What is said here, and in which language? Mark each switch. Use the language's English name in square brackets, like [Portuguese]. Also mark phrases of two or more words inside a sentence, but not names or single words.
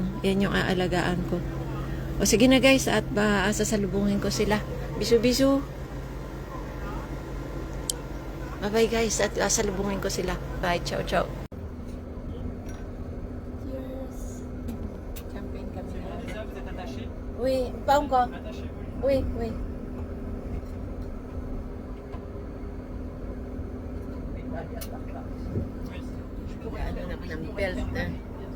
[Filipino] Yan yung aalagaan ko. O sige na guys, at sasalubungin ko sila. Bisu-bisu. [English] Bye-bye guys, [Filipino] at sasalubungin ko sila. Bye, ciao, ciao. Cheers. Champagne kami na. [French] Déjà, vous êtes attaché? Oui, pas encore. Attachez-vous. Oui, oui. Oui. [Filipino] Ano naman ang belt na.